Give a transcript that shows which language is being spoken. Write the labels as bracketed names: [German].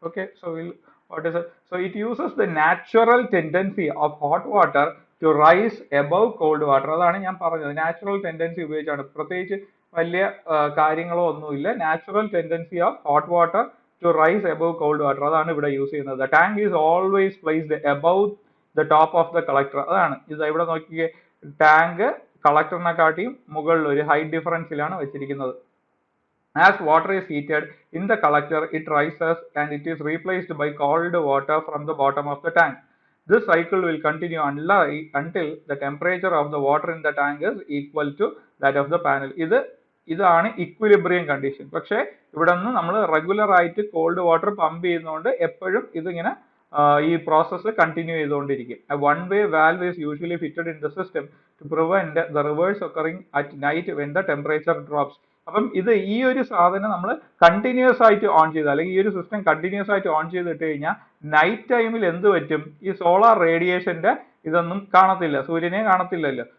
[English] Okay, so it uses the natural tendency of hot water to rise above cold water. [Malayalam] അതാണ് ഞാൻ പറഞ്ഞത്, natural tendency ഉപയോഗിച്ചാണ്. പ്രത്യേകിച്ച് വലിയ കാര്യങ്ങളോ ഒന്നുമില്ല. [English] natural tendency of hot water to rise above cold water, [Malayalam] അതാണ് ഇവിടെ യൂസ് ചെയ്യുന്നത്. [English] The tank is always placed above the top of the collector. [Malayalam] അതാണ് ഇത് ഇവിടെ നോക്കിയേ, ടാങ്ക് കളക്ടറിനെക്കാട്ടിയും മുകളിൽ ഒരു ഹൈറ്റ് ഡിഫറൻസിലാണ് വെച്ചിരിക്കുന്നത്. [English] As water is heated in the collector, it rises and it is replaced by cold water from the bottom of the tank. This cycle will continue until the temperature of the water in the tank is equal to that of the panel. [Malayalam] ഇതാണ് equilibrium condition. പക്ഷേ ഇവിടെ നിന്ന് നമ്മൾ regular ആയിട്ട് called water pump ചെയ്യുന്നതുകൊണ്ട് എപ്പോഴും ഇതിങ്ങനെ ഈ പ്രോസസ്സ് കണ്ടിന്യൂ ചെയ്തുകൊണ്ടിരിക്കും. [English] One way valve is usually fitted in the system to prevent the reverse occurring at night when the temperature drops. [Malayalam] അപ്പം ഈ ഒരു സാധനം നമ്മൾ കണ്ടിന്യൂസ് ആയിട്ട് ഓൺ ചെയ്ത്, അല്ലെങ്കിൽ ഈ ഒരു സിസ്റ്റം കണ്ടിന്യൂസ് ആയിട്ട് ഓൺ ചെയ്തിട്ട് കഴിഞ്ഞാൽ നൈറ്റ് ടൈമിൽ എന്ത് പറ്റും, ഈ സോളാർ റേഡിയേഷന്റെ ഇതൊന്നും കാണത്തില്ല, സൂര്യനെ കാണത്തില്ലല്ലോ.